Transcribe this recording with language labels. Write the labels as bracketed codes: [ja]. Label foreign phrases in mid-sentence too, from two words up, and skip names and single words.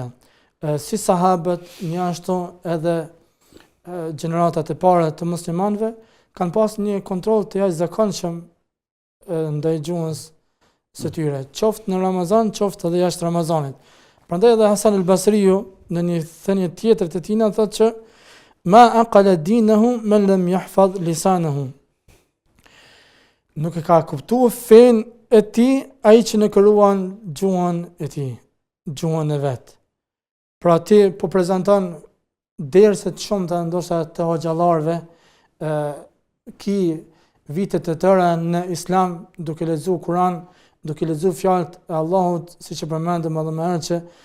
[sq] Si sahabët, njashtu edhe gjeneratat e para të muslimanëve kanë pas një kontroll të jashtëzakonshëm ndaj gjuhës së tyre, qoftë në Ramazan, qoftë edhe jashtë Ramazanit. Prandaj edhe Hasan al-Basriu në një thënie tjetër të tina thotë që [ar] ما عقل دينه من لم يحفظ لسانه. [sq] Nuk e ka kuptuar fen e tij ai që nuk ruan gjuhën e tij, gjuhën e vet. Pra ti po prezanton derse të shumta ndoshta të hoxhallarëve, ki vite të tëra në Islam duke lexuar Kur'an, duke lexuar fjalët e Allahut, siç e përmendëm edhe më herët që